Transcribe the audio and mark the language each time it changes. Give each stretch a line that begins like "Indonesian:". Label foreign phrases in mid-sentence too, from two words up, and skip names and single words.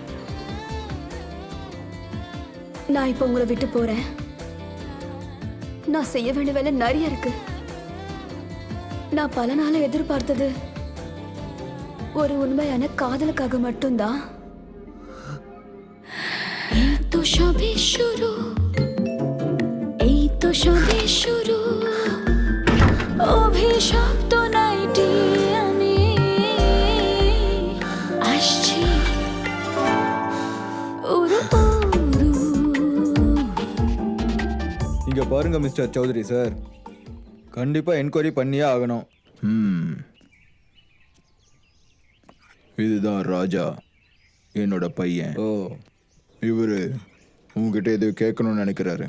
Tamil: நான் இப்போ உங்களை விட்டு போறேன். நான் செய்ய வேண்டிய வேலை நிறைய இருக்கு. நான் பல நாள எதிர்பார்த்தது ஒரு உண்மையான காதலுக்காக மட்டும்தான்.
Bangla: এই তো সবে শুরু, এই তো সবে শুরু, অভিশাপ তো নাইটি আমি আসছি উরু উরু.
Tamil: இங்க பாருங்க மிஸ்டர் சௌத்ரி சார், கண்டிப்பா என்கொயரி பண்ணியே ஆகணும். இதுதான் ராஜா, என்னோட பையன். ஓ, இவரு உங்ககிட்ட எது கேட்கணும்னு நினைக்கிறாரு.